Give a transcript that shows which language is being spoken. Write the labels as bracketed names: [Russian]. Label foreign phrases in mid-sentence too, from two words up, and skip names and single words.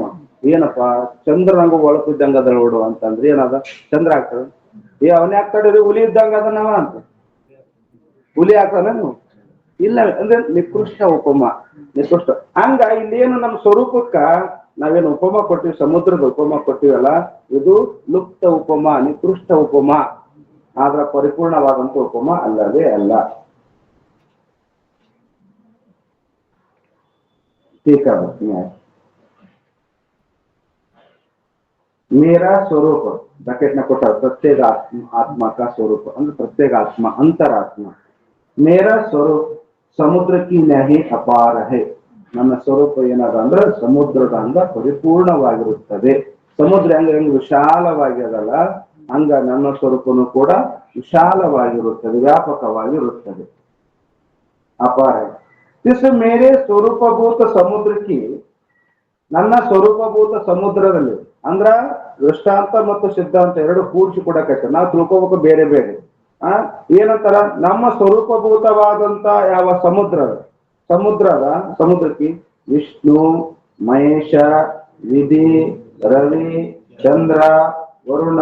[Kannada] ಏನಪ್ಪಾ ಚಂದ್ರನಂಗ ಒಳಪಿದ್ದಂಗ ಅದ ನೋಡು ಅಂತಂದ್ರೆ ಏನದ ಚಂದ್ರ ಆಗ್ತದ ಅವನೇ ಆಗ್ತಾಡ್ರಿ ಹುಲಿ ಇದ್ದಂಗ ಅದ ನಾವ ಅಂತ ಹುಲಿ ಆಗ್ತಾನು ಇಲ್ಲ ಅಂದ್ರೆ ನಿಕೃಷ್ಟ ಉಪಮ ನಿಕೃಷ್ಟ. ಹಂಗ ಇಲ್ಲೇನು ನಮ್ಮ ಸ್ವರೂಪಕ್ಕ ನಾವೇನು ಉಪಮಾ ಕೊಟ್ಟಿವಿ, ಸಮುದ್ರದ ಉಪಮಾ ಕೊಟ್ಟಿವಲ್ಲ, ಇದು ಲುಪ್ತ ಉಪಮಾ, ನಿಕೃಷ್ಟ ಉಪಮಾ, ಆದ್ರ ಪರಿಪೂರ್ಣವಾದಂತ ಉಪಮಾ ಅಲ್ಲವೇ ಅಲ್ಲ. [Hindi] ठीक है। मेरा स्वरूप ब्रैकेट में कोटा प्रत्येक आत्मा का स्वरूप ಅಂದ್ರೆ प्रत्येक आत्मा अंतरात्मा। मेरा स्वरूप समुद्र की न्याही अपार है। [Kannada] ನನ್ನ ಸ್ವರೂಪ ಏನದ ಅಂದ್ರೆ ಸಮುದ್ರದ ಹಂಗ ಪರಿಪೂರ್ಣವಾಗಿರುತ್ತದೆ. ಸಮುದ್ರ ಹೆಂಗ ವಿಶಾಲವಾಗಿರಲ್ಲ ಹಂಗ ನನ್ನ ಸ್ವರೂಪನು ಕೂಡ ವಿಶಾಲವಾಗಿರುತ್ತದೆ, ವ್ಯಾಪಕವಾಗಿರುತ್ತದೆ, ಅಪಾರ. [Hindi] इस मेरे स्वरूपभूत समुद्र की, [Kannada] ನನ್ನ ಸ್ವರೂಪಭೂತ ಸಮುದ್ರದಲ್ಲಿ ಅಂದ್ರ ದೃಷ್ಟಾಂತ ಮತ್ತು ಸಿದ್ಧಾಂತ ಎರಡು ಕೂಡಿಸಿ ಕೊಡಕೈತೆ. ನಾವು ತಿಳ್ಕೋಬೇಕು ಬೇರೆ ಬೇರೆ. ಏನಂತಾರ, ನಮ್ಮ ಸ್ವರೂಪಭೂತವಾದಂತ ಯಾವ ಸಮುದ್ರಕ್ಕೆ ವಿಷ್ಣು, ಮಹೇಶ, ವಿಧಿ, ರವಿ, ಚಂದ್ರ, ವರುಣ,